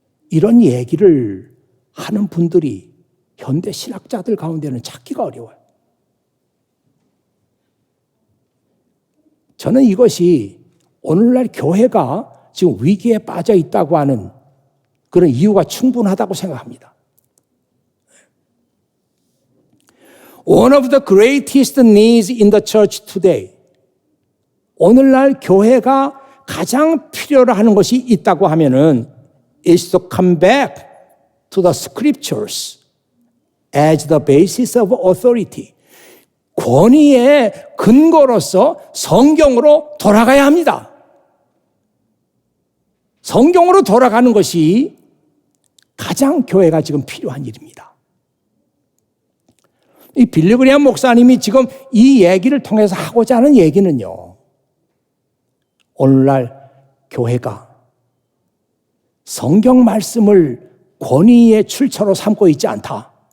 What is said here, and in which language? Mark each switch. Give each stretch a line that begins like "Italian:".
Korean: 이런 얘기를 하는 분들이 현대 신학자들 가운데는 찾기가 어려워요. 저는 이것이 오늘날 교회가 지금 위기에 빠져 있다고 하는 그런 이유가 충분하다고 생각합니다.
English: One of the greatest needs in the church today.
Korean: 오늘날 교회가 가장 필요로 하는 것이 있다고 하면은
English: is to come back to the scriptures as the basis of authority.
Korean: 권위의 근거로서 성경으로 돌아가야 합니다. 성경으로 돌아가는 것이 가장 교회가 지금 필요한 일입니다. 이 빌리 그레이엄 목사님이 지금 이 얘기를 통해서 하고자 하는 얘기는요, 오늘날 교회가 성경 말씀을 권위의 출처로 삼고 있지 않다.